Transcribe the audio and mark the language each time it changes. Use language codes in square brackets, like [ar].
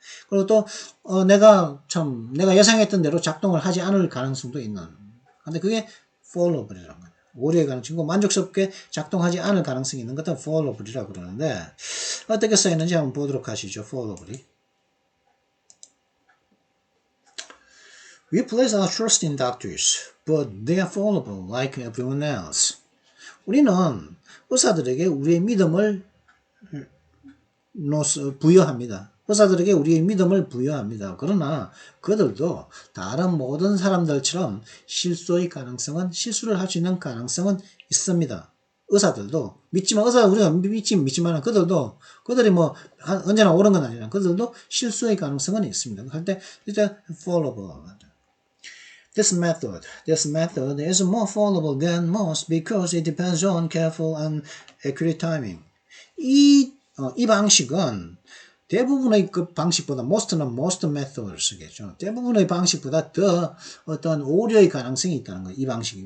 [ko] 그리고 또 내가 예상했던 대로 작동을 하지 않을 가능성도 있는. 근데 그게 fallable이라는 거예요. 오류의 가능성이고 만족스럽게 작동하지 않을 가능성이 있는 것은 fallable이라고 그러는데 어떻게 써있는지 한번 보도록 하시죠. [en] fallable이. We place our trust in doctors, but they are fallible like everyone else. [ko] 우리는 의사들에게 우리의 믿음을 부여합니다. 의사들에게 우리의 믿음을 부여합니다. 그러나 그들도 다른 모든 사람들처럼 실수를 할 수 있는 가능성은 있습니다. 의사들도 우리가 믿지만 그들이 뭐 언제나 옳은 건 아니라 그들도 실수의 가능성은 있습니다. 할 때 일단 fallible. [en] This method is more fallible than most because it depends on careful and accurate timing. [ko] 이 방식은 대부분의 그 방식보다 most는 [en] most method [ko] 를 쓰겠죠. 대부분의 방식보다 더 어떤 오류의 가능성이 있다는 거예요. 이 방식이.